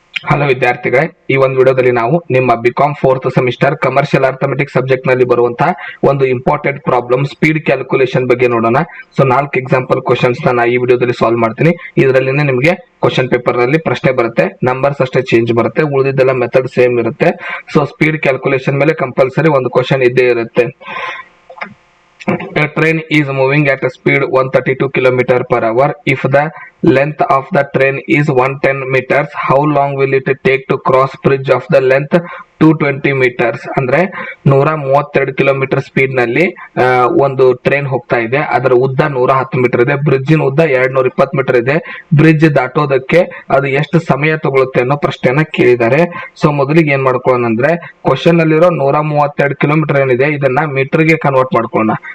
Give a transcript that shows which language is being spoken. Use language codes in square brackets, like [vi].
[kn] Hello ವಿದ್ಯಾರ್ಥಿಗಳೇ, ಈ ಒಂದು ವಿಡಿಯೋದಲ್ಲಿ ನಾವು ನಿಮ್ಮ BCom 4th semester commercial arithmetics subject ನಲ್ಲಿ ಬರುವಂತಹ ಒಂದು ಇಂಪಾರ್ಟೆಂಟ್ ಪ್ರಾಬ್ಲಮ್ ಸ್ಪೀಡ್ ಕ್ಯಾಲ್ಕುಲೇಷನ್ ಬಗ್ಗೆ ನೋಡೋಣ. ಸೊ 4 ಎಕ್ಸಾಂಪಲ್ ಕ್ವಶನ್ಸ್ ನಾನು ಈ ವಿಡಿಯೋದಲ್ಲಿ ಸಾಲ್ವ್ ಮಾಡ್ತೀನಿ. ಇದರಲ್ಲಿನೇ ನಿಮಗೆ ಕ್ವಶನ್ ಪೇಪರ್ ನಲ್ಲಿ ಪ್ರಶ್ನೆ ಬರುತ್ತೆ, ನಂಬರ್ಸ್ ಅಷ್ಟೇ ಚೇಂಜ್ ಬರುತ್ತೆ, ಉಳಿದಿದ್ದೆಲ್ಲ ಮೆಥಡ್ ಸೇಮ್ ಇರುತ್ತೆ. ಸೊ ಸ್ಪೀಡ್ ಕ್ಯಾಲ್ಕುಲೇಷನ್ ಮೇಲೆ ಕಂಪಲ್ಸರಿ ಒಂದು ಕ್ವಶನ್ ಇದ್ದೇ ಇರುತ್ತೆ. [en] A train is moving at a speed 132 km per hour. If the length of the train is 110 meters, how long will it take to cross bridge of the length 220 meters? [kn] ಅಂದ್ರೆ 132 kilometre speed ನಲ್ಲಿ ಒಂದು train ಹೋಗ್ತಾ ಇದೆ. ಅದರ ಉದ್ದ 110 metre ಇದೆ, ಬ್ರಿಡ್ಜಿನ ಉದ್ದ 220 metre ಇದೆ. ಬ್ರಿಡ್ಜ್ ದಾಟೋದಕ್ಕೆ ಅದು ಎಷ್ಟು ಸಮಯ ತಗೊಳುತ್ತೆ ಅನ್ನೋ ಪ್ರಶ್ನೆಯನ್ನ ಕೇಳಿದ್ದಾರೆ. ಸೊ ಮೊದಲಿಗೆ ಏನ್ ಮಾಡ್ಕೊಳ್ಳೋಣ ಅಂದ್ರೆ, ಕ್ವಶನ್ ಅಲ್ಲಿರೋ 132 ಕಿಲೋಮೀಟರ್ ಏನಿದೆ ಇದನ್ನ ಮೀಟರ್ ಗೆ ಕನ್ವರ್ಟ್ ಮಾಡ್ಕೊಳ್ಳೋಣ.